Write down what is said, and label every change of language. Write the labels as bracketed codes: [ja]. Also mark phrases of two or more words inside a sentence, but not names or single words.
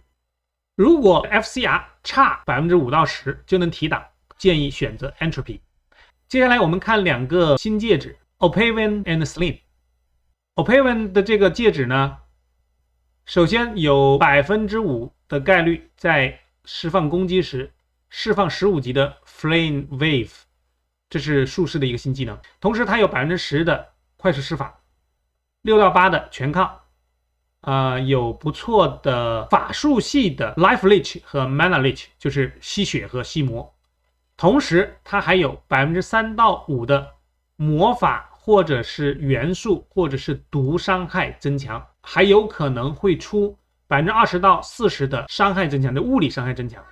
[zh] 如果 FCR 差 5% 到10%就能提檔，建議選擇 Entropy。接下來我們看2個新戒指 Opaven and Slim。Opaven 的這個戒指呢，首先有 5% 的概率在釋放攻擊時釋放15級的 Flame Wave，這是術士的一個新技能。同時它有 10% 的快速施法，6到8的全抗，有不錯的法術系的 [en] Life Leech [zh] 和 [en] Mana Leech， [zh] 就是吸血和吸魔。同時它還有 3% 到5% 的魔法或者是元素或者是毒傷害增強，還有可能会出 20% 到40% 的傷害增強，的物理傷害增強。